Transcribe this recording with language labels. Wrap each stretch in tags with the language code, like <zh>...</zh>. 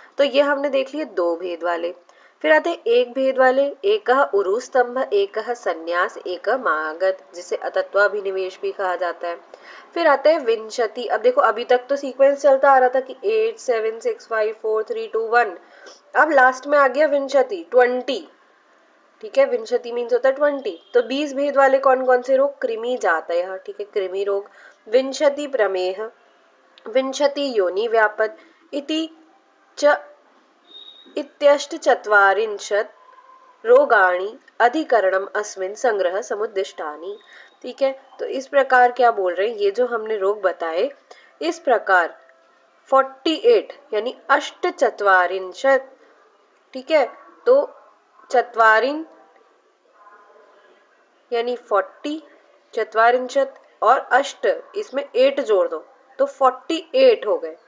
<hi>तो ये हमने देख लिए 2 भेद वाले। फिर आते हैं 1 भेद वाले, एक उरु स्तंभ, एक संन्यास, एक मागध जिसे अतत्वाभिनिवेश भी कहा जाता है। फिर आते हैं विंशति। अब देखो अभी तक तो सीक्वेंस चलता आ रहा था कि 8 7 6 5 4 3 2 1, अब लास्ट में आ गया विंशति 20। ठीक है, विंशति मीन्स होता है 20। तो 20 भेद वाले कौन कौन से रोग?</hi> <sa>कृमि जातयः,</sa> <hi>ठीक है, कृमि रोग,</hi> <sa>विंशति प्रमेह, विंशति योनि व्यापद इति च इत्यष्टचत्वारिंशत् रोगाणि अधिकरणम अस्मिन् संग्रह समुद्दिष्टानि।</sa> <hi>ठीक है, तो इस प्रकार क्या बोल रहे हैं, ये जो हमने रोग बताए इस प्रकार 48 यानी अष्टचत्वारिंशत्। ठीक है, तो चत्वारिन यानी 40, चत्वारिंशत और अष्ट, इसमें 8 जोड़ दो तो 48 हो गए।</hi>